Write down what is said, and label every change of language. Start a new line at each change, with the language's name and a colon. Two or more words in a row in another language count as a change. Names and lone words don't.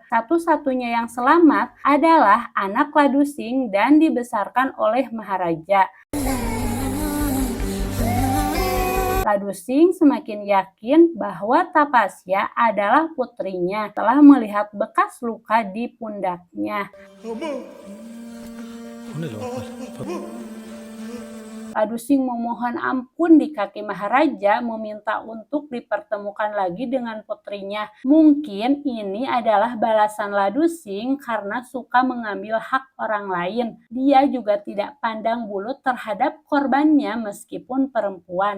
Indonesian: Satu-satunya yang selamat adalah anak Ladusing dan dibesarkan oleh Maharaja. Ladusing semakin yakin bahwa Tapasya adalah putrinya setelah melihat bekas luka di pundaknya.
Tamil: ஒன்றும் இல்லை
Indonesian: Ladusing memohon ampun di kaki Maharaja, meminta untuk dipertemukan lagi dengan putrinya. Mungkin ini adalah balasan Ladusing karena suka mengambil hak orang lain. Dia juga tidak pandang bulu terhadap korbannya meskipun perempuan.